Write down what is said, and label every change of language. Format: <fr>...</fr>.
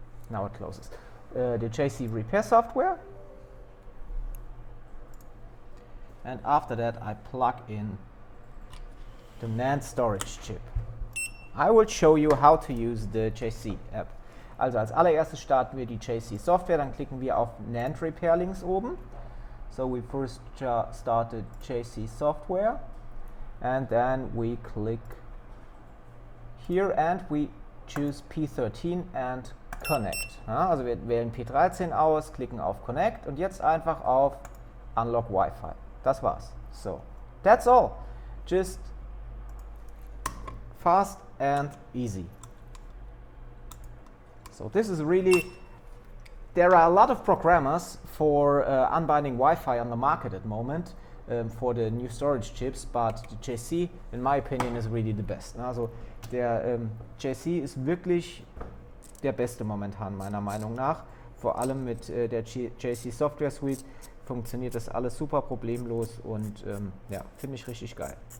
<en>Now it closes. The JC repair software. And after that I plug in the NAND storage chip. I will show you how to use the JC app.</en> <de>Also als allererstes starten wir die JC Software, dann klicken wir auf NAND Repair links oben.</de> <en>So we first start the JC Software and then we click here and we choose P13 and Connect.</en> <de>Ja, also wir wählen P13 aus, klicken auf Connect und jetzt einfach auf Unlock Wi-Fi. Das war's.</de> <en>So, that's all. Just fast and easy. So this is really, there are a lot of programmers for unbinding Wi-Fi on the market at the moment for the new storage chips, but the JC, in my opinion, is really the best.</en> <de>Also der JC ist wirklich der beste momentan meiner Meinung nach. Vor allem mit der JC Software Suite funktioniert das alles super problemlos und ja, finde ich richtig geil.</de>